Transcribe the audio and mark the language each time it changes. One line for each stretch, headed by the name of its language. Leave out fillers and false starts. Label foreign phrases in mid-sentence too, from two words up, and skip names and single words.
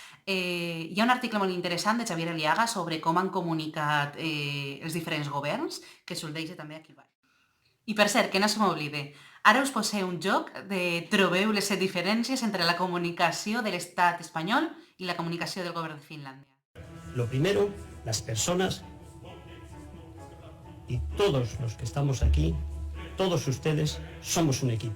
Catalan: Hi ha un article molt interessant de Xavier Eliaga sobre com han comunicat els diferents governs, que us el deixo també aquí baix. I per cert, que no se m'oblide, ara us poseu un joc de trobeu les 7 diferències entre la comunicació de l'estat espanyol i la comunicació del govern de Finlàndia.
Spanish: Lo primero, las personas y todos los que estamos aquí, todos ustedes, somos un equipo.